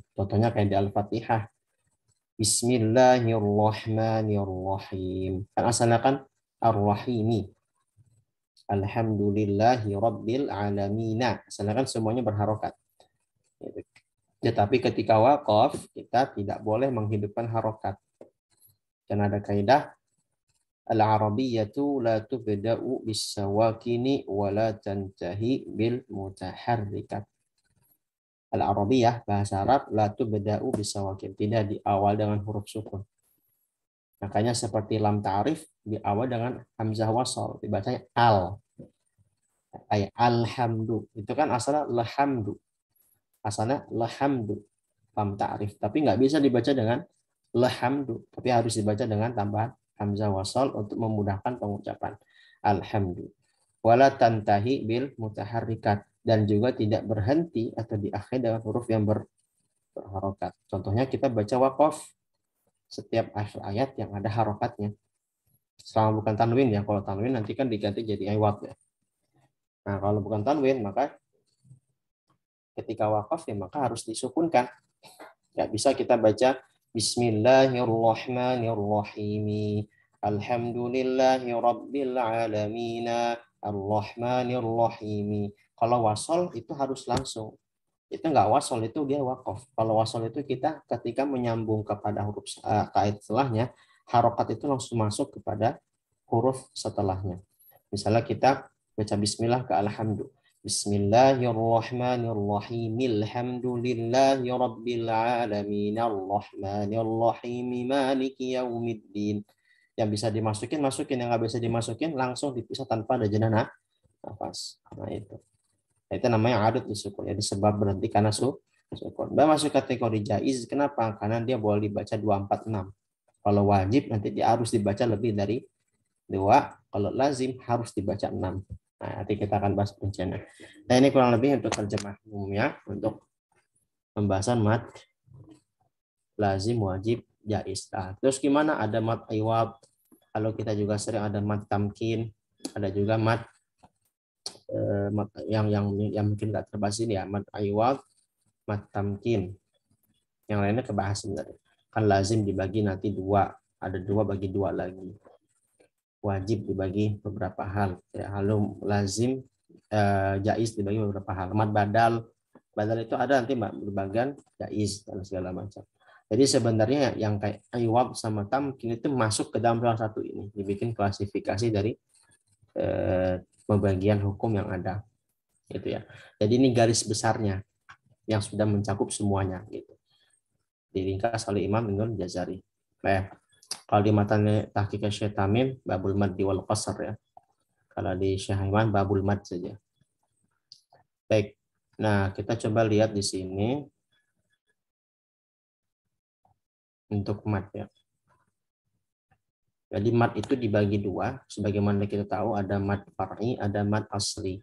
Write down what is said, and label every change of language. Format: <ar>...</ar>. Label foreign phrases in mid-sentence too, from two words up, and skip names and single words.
<id>Contohnya kayak di Al-Fatihah. Bismillahirrahmanirrahim. Kan asalnya kan Ar-Rahimi.</id> <ar>الحمد لله رب العالمين.</ar> <id>Asalnya kan semuanya berharokat. Tetapi ketika wakaf, kita tidak boleh menghidupkan harokat. Dan ada kaidah</id> <ar>العربية لا تبدأ بالساكن ولا تنتهي بالمتحركات. Al-arabiyyah</ar> <id>bahasa Arab</id> <ar>لا تبدأ بالسواكن,</ar> <id>tidak diawal dengan huruf sukun. Makanya seperti lam ta'rif diawal dengan hamzah wasal, dibacanya al. Kayak alhamdu, itu kan asalnya lahamdu. Asalnya lahamdu, lam ta'rif, tapi nggak bisa dibaca dengan lahamdu, tapi harus dibaca dengan tambahan hamzah wasal untuk memudahkan pengucapan alhamdu.</id> <ar>ولا تنتهي بالمتحركات,</ar> <id>dan juga tidak berhenti atau diakhiri dengan huruf yang berharokat. Contohnya kita baca waqaf, setiap akhir ayat yang ada harokatnya. Selama bukan tanwin ya, kalau tanwin nanti kan diganti jadi iwad ya. Nah, kalau bukan tanwin maka ketika waqaf ya maka harus disukunkan. Ya bisa kita baca Bismillahirrahmanirrahim.</id> <ar>الحمد لله رب العالمين. الرحمن الرحيم.</ar> <id>Kalau wasol itu harus langsung. Itu enggak wasol, itu dia waqaf. Kalau wasol itu kita ketika menyambung kepada huruf kait setelahnya, harokat itu langsung masuk kepada huruf setelahnya. Misalnya kita baca bismillah ke alhamdu.</id> <ar>بسم الله الرحمن الرحيم الحمد لله رب العالمين. الرحمن الرحيم مالك يوم الدين.</ar> <id>Yang bisa dimasukin, masukin. Yang nggak bisa dimasukin, langsung dipisah tanpa ada jeda nafas. Nah, itu. Itu namanya adud disukun. Jadi sebab berhenti karena sukun. Dan masuk kategori jaiz. Kenapa? Karena dia boleh dibaca 246. Kalau wajib, nanti dia harus dibaca lebih dari 2. Kalau lazim, harus dibaca 6. Nah, nanti kita akan bahas rinciannya. Nah, ini kurang lebih untuk terjemah umumnya untuk pembahasan mat lazim, wajib, jaiz. Nah, terus gimana? Ada mat iwab. Kalau kita juga sering ada mat tamkin, ada juga mat yang mungkin nggak terbahas ini ya, mat iwab, mat tamkin. Yang lainnya kebahas sebenarnya. Kan lazim dibagi nanti 2, ada 2 bagi 2 lagi. Wajib dibagi beberapa hal, ya, halu lazim, jaiz dibagi beberapa hal. Mat badal itu ada nanti berbagian jaiz dan segala macam. Jadi sebenarnya yang kayak iwab sama tamkin itu masuk ke dalam salah satu ini, dibikin klasifikasi dari pembagian hukum yang ada, gitu ya. Jadi ini garis besarnya yang sudah mencakup semuanya, gitu. Diringkas oleh Imam Ibnul Jazari. Kalau di matanya Tahqiq Syekh Tamim,</id> <ar>باب المد والقصر</ar> <id>ya. Kalau di Syekh Iman,</id> <ar>باب المد</ar> <id>saja. Baik. Nah, kita coba lihat di sini untuk mad ya. Jadi mad itu dibagi 2, sebagaimana kita tahu ada mad far'i, ada mad asli.</id>